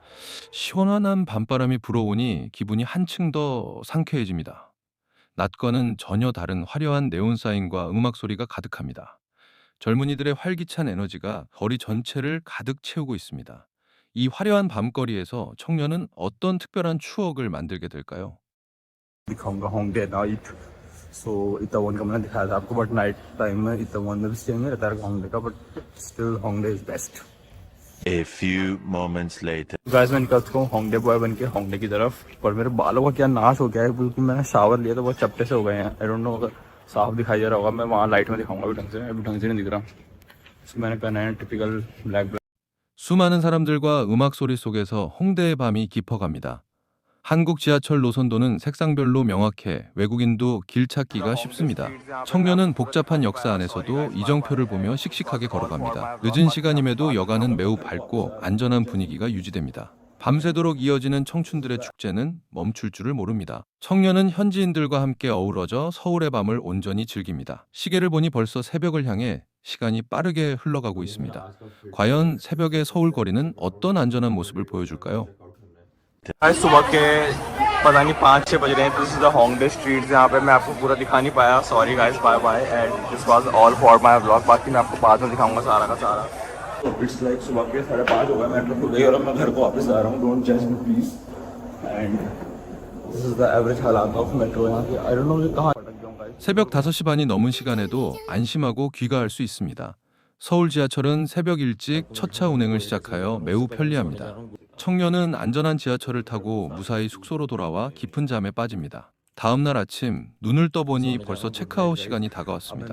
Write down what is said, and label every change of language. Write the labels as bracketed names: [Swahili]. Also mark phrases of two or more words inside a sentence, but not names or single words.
[Korean] 시원한 밤바람이 불어오니 기분이 한층 더 상쾌해집니다. 낮과는 전혀 다른 화려한 네온 사인과 음악 소리가 가득합니다. 젊은이들의 활기찬 에너지가 거리 전체를 가득 채우고 있습니다. 이 화려한 밤거리에서 청년은 어떤 특별한 추억을 만들게 될까요? [Hindi] दिखाऊंगा होंडे नाइट। सो इतना वन का मैंने दिखाया था आपको, [English] but night time [Hindi] में इतना वन में भी सेम ही रहता है होंडे का, [English] but still Hongdae is best. A few moments later. [Hindi] गाइस, मैं निकल चुका हूँ होंडे बॉय बन के होंडे की तरफ, पर मेरे बालों का क्या नाश हो गया है, बिल्कुल मैंने शावर लिया तो बहुत चपटे से हो गए हैं। [English] I don't know [Hindi] अगर साफ दिखाई दे रहा होगा, मैं वहाँ लाइट में दिखाऊंगा अभी ढंग से नहीं दिख रहा। इसको मैंने पहना है [English] typical black. [Korean] 수많은 사람들과 음악 소리 속에서 홍대의 밤이 깊어갑니다. 한국 지하철 노선도는 색상별로 명확해 외국인도 길 찾기가 쉽습니다. 청년은 복잡한 역사 안에서도 이정표를 보며 씩씩하게 걸어갑니다. 늦은 시간임에도 여간은 매우 밝고 안전한 분위기가 유지됩니다. 밤새도록 이어지는 청춘들의 축제는 멈출 줄을 모릅니다. 청년은 현지인들과 함께 어우러져 서울의 밤을 온전히 즐깁니다. 시계를 보니 벌써 새벽을 향해 시간이 빠르게 흘러가고 있습니다. 과연 새벽의 서울 거리는 어떤 안전한 모습을 보여줄까요? [Hindi] आज सुबह के पता नहीं 5-6 बज रहे हैं। [English] this is the Hongdae street, [Hindi] जहाँ पे मैं आपको पूरा दिखा नहीं पाया। [English] sorry guys, bye bye, and this was all for my vlog. [Hindi] बाकी मैं आपको बाद में दिखाऊंगा सारा का सारा। [English] it's like [Hindi] सुबह के 5:30 हो गए, मेट्रो खुल गई और अब मैं घर को वापस आ रहा हूँ। [English] don't judge me please. and this is the average हालात of metro [Hindi] यहाँ की। [English] I don't know [Hindi] ये कहाँ भटक गया हूँ गाइस। [Korean] 새벽 5시 반이 넘은 시간에도 안심하고 귀가할 수 있습니다. 서울 지하철은 새벽 일찍 첫차 운행을 시작하여 매우 편리합니다. 청년은 안전한 지하철을 타고 무사히 숙소로 돌아와 깊은 잠에 빠집니다. 다음 날 아침 눈을 떠보니 벌써 체크아웃 시간이 다가왔습니다.